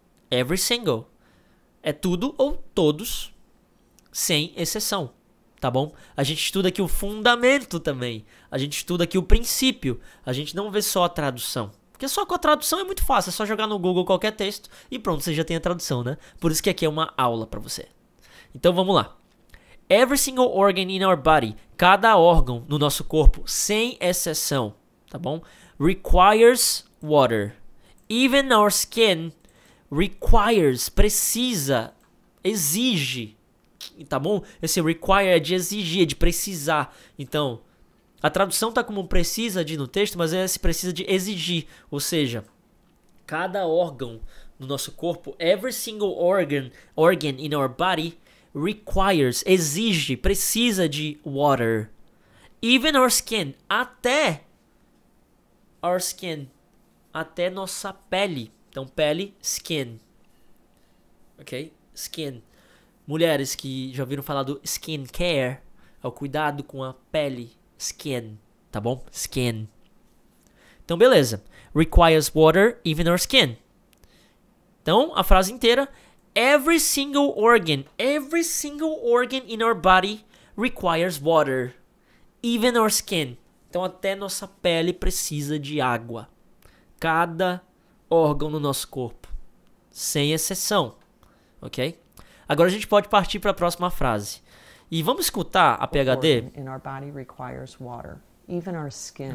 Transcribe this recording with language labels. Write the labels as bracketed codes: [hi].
[pt] Every single. É tudo ou todos, sem exceção. Tá tá bom? A gente estuda aqui o fundamento também. A gente estuda aqui o princípio. A gente não vê só a tradução. Porque só com a tradução é muito fácil. É só jogar no Google qualquer texto e pronto, você já tem a tradução, né? Por isso que aqui é uma aula pra você. Então vamos lá. [en] Every single organ in our body. [pt] Cada órgão no nosso corpo, sem exceção, tá bom? [en] Requires water. Even our skin requires, [pt] precisa, exige, tá bom? Esse require é de exigir, é de precisar. Então, a tradução tá como precisa de no texto, mas esse precisa de exigir. Ou seja, cada órgão no nosso corpo, [en] every single organ in our body requires, [pt] exige, precisa de water. [en] Even our skin, até our skin, [pt] até nossa pele. Então, pele, skin. Ok? Skin. Mulheres que já ouviram falar do skincare, é o cuidado com a pele, skin, tá bom? Skin. Então, beleza. [en] Requires water, even our skin. [pt] Então, a frase inteira. [en] Every single organ in our body requires water, even our skin. [pt] Então, até nossa pele precisa de água. Cada órgão no nosso corpo, sem exceção, ok? Agora a gente pode partir para a próxima frase. E vamos escutar a PhD. [en] In our body requires water, even our skin.